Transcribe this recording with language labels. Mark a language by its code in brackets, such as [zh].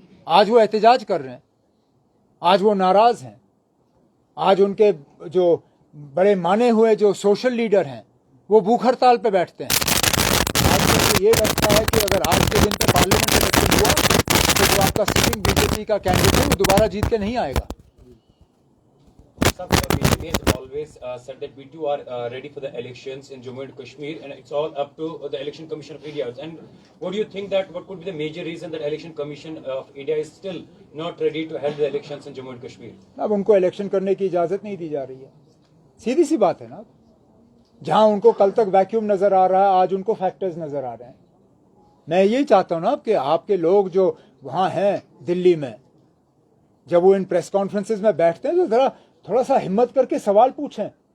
[hi] आज वो एहतजाज कर रहे हैं, आज वो नाराज हैं, आज उनके जो बड़े माने हुए जो सोशल लीडर हैं वो भूख हड़ताल पे बैठते हैं। आज मुझे ये लगता है कि अगर आज के दिन पे पार्लियामेंट इलेक्शन हुआ तो जो आपका सिटिंग बीजेपी का कैंडिडेट है वो दोबारा जीत के नहीं आएगा। [en] BJP has always said that we too are ready for the elections in Jammu and Kashmir, and it's all up to the Election Commission of India. And what do you think that what could be the major reason that Election Commission of India is still not ready to hold the elections in Jammu and Kashmir? [hi] अब उनको election करने की इजाजत नहीं दी जा रही है, सीधी सी बात है ना। जहां उनको कल तक वैक्यूम नजर आ रहा है, आज उनको फैक्टर्स नजर आ रहे हैं। मैं यही चाहता हूं ना कि आपके लोग जो वहां हैं दिल्ली में, जब वो इन प्रेस कॉन्फ्रेंसेस में बैठते हैं तो जरा थोड़ा सा हिम्मत करके सवाल पूछें।